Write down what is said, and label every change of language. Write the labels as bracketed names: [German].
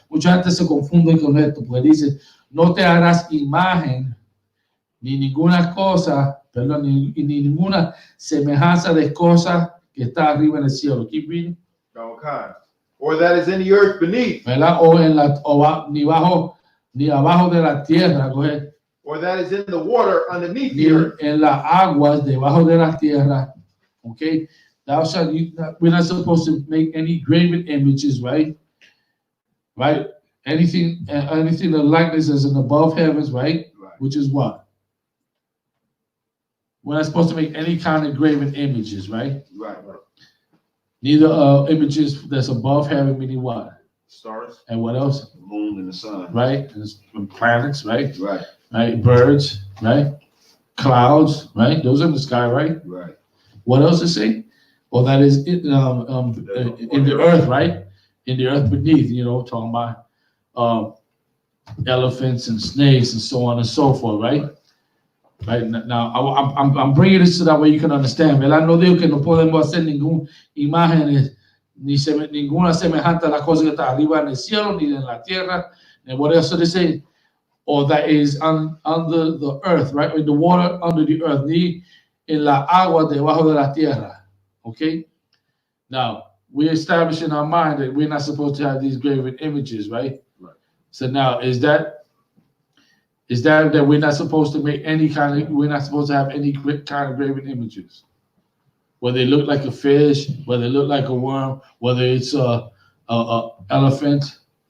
[Spanish] Mucha gente se confunde con esto, porque dice, no te harás imagen ni ninguna cosa, perdón, ni ninguna semejanza de cosa que está arriba en el cielo. [English] Keep reading. Or that is in the earth beneath. [Spanish] ¿Verdad? Ni abajo de la tierra. [English] Go ahead. Or that is in the water underneath the earth. [Spanish] En las aguas debajo de la tierra. [English] Okay. We're not supposed to make any graven images, right? Right? Anything the likeness is in above heavens, right? Which is what? We're not supposed to make any kind of graven images, right? Right. Neither images that's above heaven, meaning what? Stars. And what else? The moon and the sun. Right? And planets, right? Right. Right? Birds, right? Clouds, right? Those are in the sky, right? Right. What else is it? Well, that is in the earth, right? In the earth beneath, talking about elephants and snakes and so on and so forth, right? Right now, I'm bringing this so that way you can understand. [Spanish] ¿Verdad? No digo que no podemos hacer ninguna imagen ninguna semejante a la cosa que está arriba en el cielo ni en la tierra. [English] And what else did it say? Or that is under the earth, right? In the water under the earth, [Spanish] ni en la agua debajo de la tierra. [English] Okay. Now we establish in our mind that we're not supposed to have these graven images, right? Right. So now is that we're not supposed to make we're not supposed to have any kind of graven images, whether they look like a fish, whether they look like a worm, whether it's a elephant.